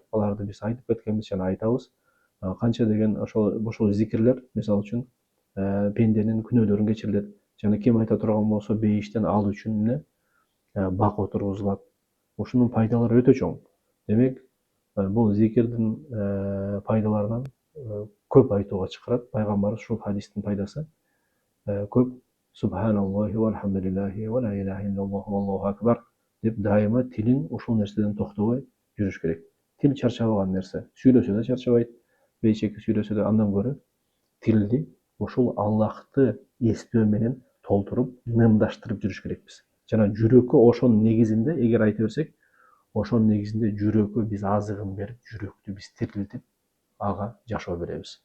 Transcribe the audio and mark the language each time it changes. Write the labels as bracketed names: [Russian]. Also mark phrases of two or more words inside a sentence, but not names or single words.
[Kyrgyz] Аларды биз айтып кеткенбиз жана айтабыз. Канча деген ошол зикирлер, мисалы үчүн, пенденин күнөөлөрүн кечирилет. Жана ким айта турган болсо, бейиштен ал үчүн бак отургузулат. Ушунун пайдалары өтө чоң. Демек, бул зикирдин пайдаларынан көп айтууга чакырат. Пайгамбарыбыз ушул хадистин пайдасы көп. [Arabic] سبحان الله والحمد لله ولا إله إلا الله والله أكبر [Kyrgyz] деп дайыма тилин ушул нерседен токтобой жүрүш керек. Тил чарчабаган нерсе. Сүйлөсө да чарчабайт, бейчеки сүйлөсө да, андан көрө тилди ушул Аллахты эстөө менен толтуруп, нымдаштырып жүрүш керекпиз. Жана жүрөккө ошонун негизинде, эгер айта берсек, ошонун негизинде жүрөккө биз азыгын берип, жүрөктү биз тирилтип, ага жашоо беребиз.